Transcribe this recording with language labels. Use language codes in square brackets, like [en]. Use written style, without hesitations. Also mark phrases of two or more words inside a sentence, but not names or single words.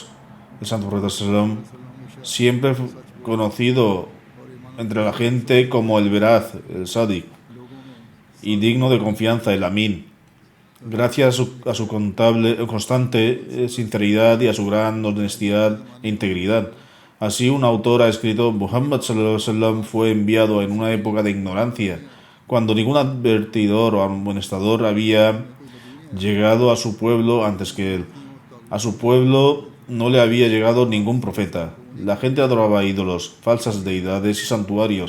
[es] El santo profeta sallam, siempre conocido entre la gente como el veraz, el sadiq, y digno de confianza, el amin, gracias a su constante sinceridad y a su gran honestidad e integridad. Así, un autor ha escrito, Muhammad [ar] صلى الله عليه وسلم [es] fue enviado en una época de ignorancia, cuando ningún advertidor o amonestador había llegado a su pueblo antes que él. A su pueblo no le había llegado ningún profeta. La gente adoraba ídolos, falsas deidades y santuarios.